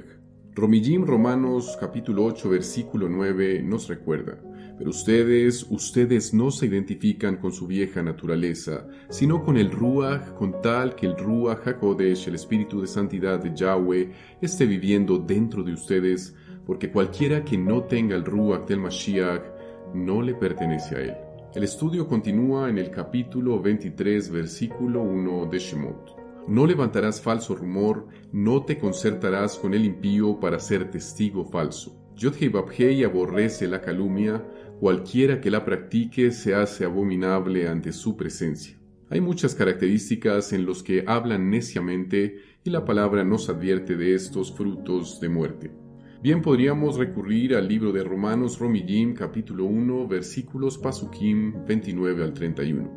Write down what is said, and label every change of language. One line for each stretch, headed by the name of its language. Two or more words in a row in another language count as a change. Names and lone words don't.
Spanish: Romillim Romanos capítulo 8 versículo 9 nos recuerda: pero ustedes no se identifican con su vieja naturaleza, sino con el Ruach, con tal que el Ruach HaKodesh, el Espíritu de Santidad de Yahweh, esté viviendo dentro de ustedes, porque cualquiera que no tenga el Ruach del Mashiach no le pertenece a él. El estudio continúa en el capítulo 23, versículo 1 de Shemot. No levantarás falso rumor, no te concertarás con el impío para ser testigo falso. Yod-Heh-Vav-Heh aborrece la calumnia, cualquiera que la practique se hace abominable ante su presencia. Hay muchas características en los que hablan neciamente y la palabra nos advierte de estos frutos de muerte. Bien, podríamos recurrir al libro de Romanos Romillim capítulo 1 versículos Pasukim 29 al 31.